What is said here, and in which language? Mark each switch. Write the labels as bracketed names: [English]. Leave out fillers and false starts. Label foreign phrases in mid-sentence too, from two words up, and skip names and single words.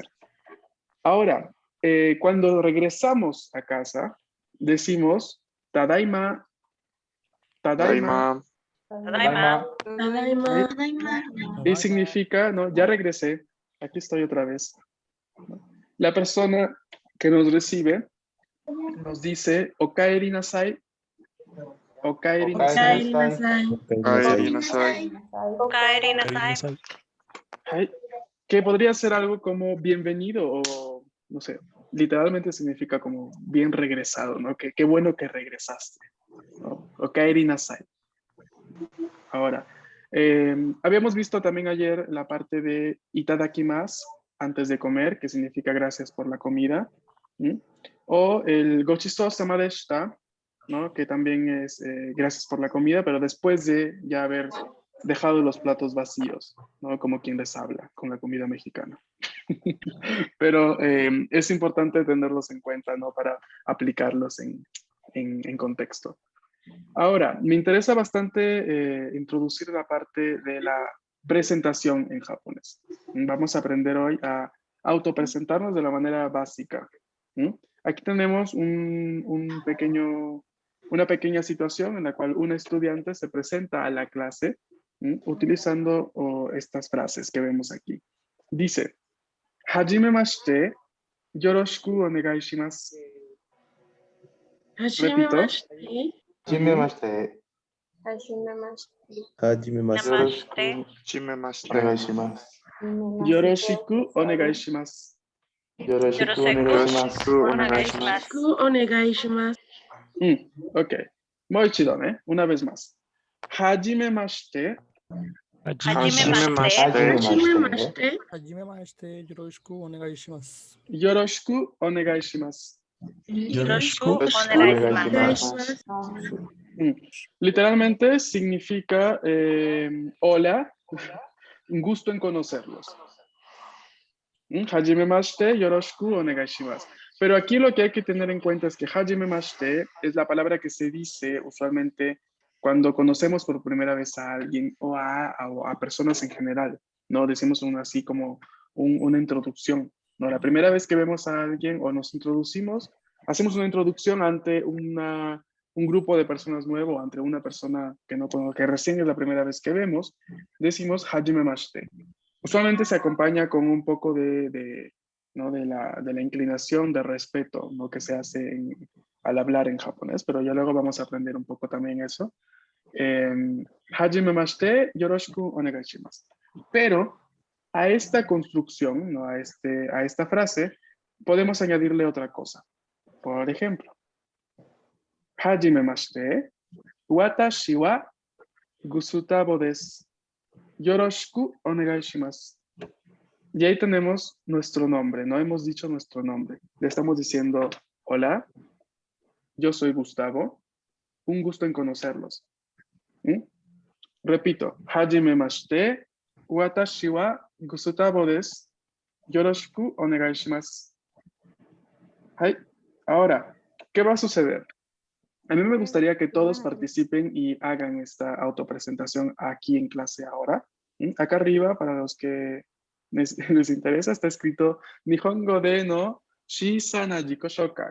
[Spanish] Ahora, cuando regresamos a casa, decimos [Japanese] ただいま、ただいま. [Spanish] Y significa, ¿no? Ya regresé, aquí estoy otra vez. La persona que nos recibe nos dice [Japanese] おかえりなさい、おかえりなさい, [Spanish] que podría ser algo como bienvenido o, no sé, literalmente significa como bien regresado, ¿no? Qué bueno que regresaste, ¿no? [Japanese] おかえりなさい. [Spanish] Ahora, habíamos visto también ayer la parte de itadakimasu, antes de comer, que significa gracias por la comida, ¿sí? O el [Japanese] ごちそうさまでした, [Spanish] ¿no? Que también es gracias por la comida, pero después de ya haber dejado los platos vacíos, ¿no? Como quien les habla con la comida mexicana. Pero es importante tenerlos en cuenta, ¿no? Para aplicarlos en contexto. Ahora, me interesa bastante introducir la parte de la presentación en japonés. Vamos a aprender hoy a autopresentarnos de la manera básica. Aquí tenemos una pequeña situación en la cual un estudiante se presenta a la clase utilizando estas frases que vemos aquí. Dice, [Japanese] はじめまして、よろしくお願いします. [Spanish] Repito. [Japanese] よろしくお願いします. [Spanish] Ok. [Japanese] もう一度, [Spanish] ¿eh? Una vez más. [Japanese] はじめまして. よろしくお願いします. Yoroshiku [Spanish] Literalmente significa hola, un gusto en conocerlos. [Japanese] はじめまして、よろしくお願いします. [Spanish] Pero aquí lo que hay que tener en cuenta es que hajimemashite es la palabra que se dice usualmente cuando conocemos por primera vez a alguien o a personas en general, ¿no? Decimos así como una introducción, ¿no? La primera vez que vemos a alguien o nos introducimos, hacemos una introducción ante un grupo de personas nuevo, ante una persona que recién es la primera vez que vemos, decimos hajimemashite. Usualmente se acompaña con un poco ¿no? de la inclinación de respeto, ¿no? Que se hace al hablar en japonés, pero ya luego vamos a aprender un poco también eso. [Japanese] はじめまして、よろしくお願いします. [Spanish] Pero a esta construcción, ¿no? a esta frase, podemos añadirle otra cosa. Por ejemplo, [Japanese] はじめまして、私はグスタボです. よろしくお願いします. [Spanish] Y ahí tenemos nuestro nombre, no hemos dicho nuestro nombre. Le estamos diciendo, hola, yo soy Gustavo, un gusto en conocerlos. ¿Mm? Repito, [Japanese] はじめまして、私はグスタボです. よろしくお願いします. [Spanish] Ahora, ¿qué va a suceder? A mí me gustaría que todos participen y hagan esta autopresentación aquí en clase ahora. Acá arriba, para los que les interesa, está escrito [Japanese] 日本語での小さな自己紹介.